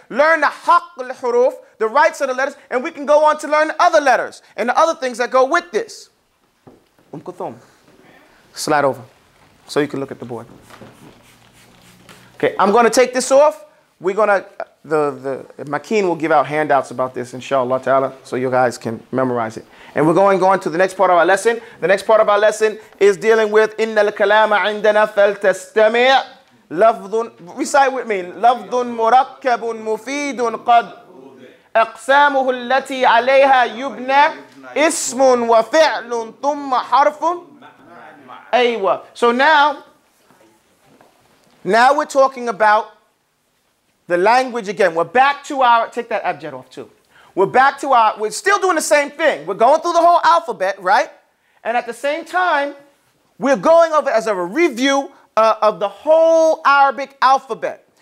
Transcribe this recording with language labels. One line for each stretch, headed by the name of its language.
English: Learn the haqq al-huruf, the rights of the letters, and we can go on to learn the other letters and the other things that go with this. Kuthum. Slide over so you can look at the board. Okay, I'm going to take this off. We're going to, the Makeen will give out handouts about this, inshallah ta'ala, so you guys can memorize it. And we're going on to the next part of our lesson. The next part of our lesson is dealing with
Arabic: إِنَّ الْكَلَامَ عِنْدَنَا فَلْتَسْتَمِعْ لفظ,
English: recite with me,
Arabic: لفظ مركب مفيد قد أقسامه التي عليها يبنى اسم وفعل ثم حرف أيوة.
English: So now we're talking about the language again. We're back to our, take that abjad off too. We're still doing the same thing. We're going through the whole alphabet, right? And at the same time, we're going over as a review of the whole Arabic alphabet.